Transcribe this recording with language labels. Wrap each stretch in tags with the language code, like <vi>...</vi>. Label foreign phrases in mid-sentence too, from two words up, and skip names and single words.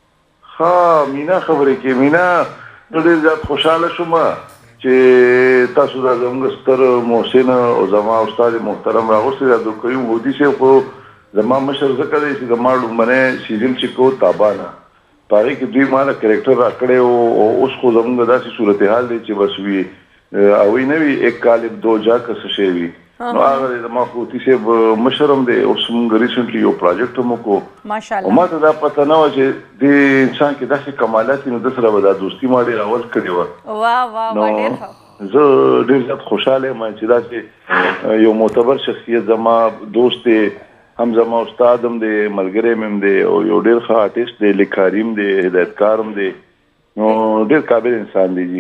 <ps>ها مینا خبرې کې مینا ډېر زیات خوشاله شوم چې تاسو دا زموږ ستر محسن او زما استاد محترم راغوستي دا د قیوم هوتی صاحب خو زما مشر ځکه دی چې زما لومړنی سیزن چې کو تابانه په هغې کې دوی ما له کرکټر راکړی او اوس خو زموږ داسې صورتحال دی چې بس وي هغوی نه وي</ps> <ur>ایک کالب دو جا</ur> <ps>که څه شی وي نو هغه دی زما خو هوتي صاحب مشر هم دی اوس موږ ریسنټلي یو پروجیکټ هم وکړو او ما ته دا پته نه وه چې دې انسان کې داسې کمالات وي نو ده سره به دا دوستي ما ډېر اول کړې وه نو زه ډېر زیات خوشحاله یم چې داسې یو معتبر شخصیت زما دوست دی هم زما استاد هم دی ملګری مې هم دی او یو ډېر ښه آرټسټ دی لیکاري هم دی هدایتکار هم دی نو ډېر قابل انسان دی جی</ps>